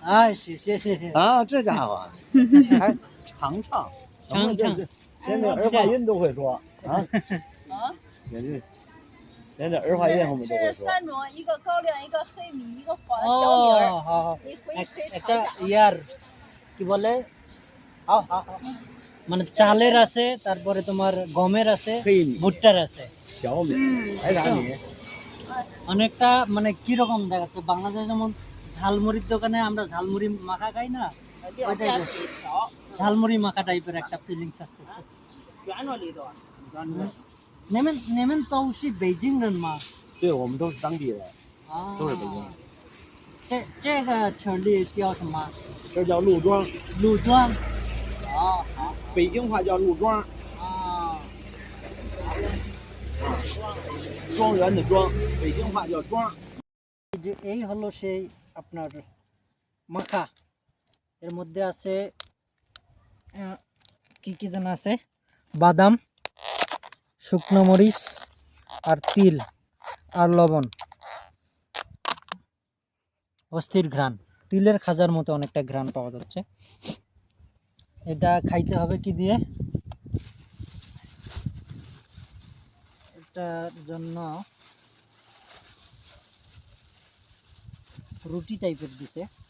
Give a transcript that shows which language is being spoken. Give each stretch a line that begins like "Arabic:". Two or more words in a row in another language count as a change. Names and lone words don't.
Chinese: 哎，谢谢。啊，这家伙还尝尝，连这儿化音都会说啊！连这儿化音我们都会这是说。 3种，一个高粱，一个黑米，一个小米儿。好，你回去可以尝
Bangla: একটা
Chinese: 一下。
Bangla: ইয়ার কি বলে মানে চালের আছে তারপরে তোমার গমের আছে ভুট্টার আছে
Chinese: 小米还啥米？
Bangla: অনেকটা মানে কি রকম দেখাচ্ছে বাংলাদেশে যেমন ঝালমুড়ির দোকানে আমরা ঝালমুড়ি মাখা খাই না ঝালমুড়ি মাখা টাইপের একটা ফিলিংস আসছে
Chinese: 你们都是北京人吗？对，我们都是当地人，都是北京人。这个城里叫什么？这叫陆庄。陆庄。好。北京话叫陆庄。庄园的庄，北京话叫庄。
Bangla: এই হলো সেই আপনার মাখা এর মধ্যে আছে কি যেন আছে বাদাম শুকনো মরিচ আর তিল আর লবণ অস্থির ঘ্রাণ তিলের খাজার মতো অনেকটা ঘ্রাণ পাওয়া যাচ্ছে এটা খাইতে হবে কি দিয়ে এটার জন্য রুটি টাইপের দিছে